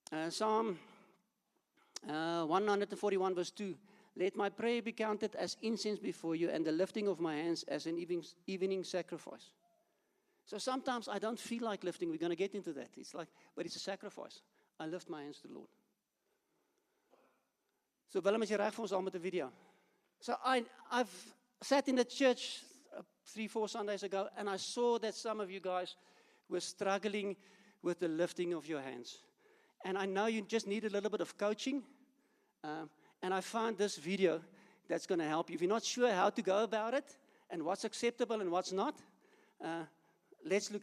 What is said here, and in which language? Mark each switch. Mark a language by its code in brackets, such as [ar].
[en] Psalm 141 verse 2, let my prayer be counted as incense before you, and the lifting of my hands as an evening sacrifice. So sometimes I don't feel like lifting. We're going to get into that. It's like, but it's a sacrifice. I lift my hands to the Lord. [af] So Willem, is jy reg vir ons al met 'n video? [en] So I've sat in the church 3-4 Sundays ago, and I saw that some of you guys were struggling with the lifting of your hands. And I know you just need a little bit of coaching. And I found this video that's going to help you. If you're not sure how to go about it and what's acceptable and what's not, let's look.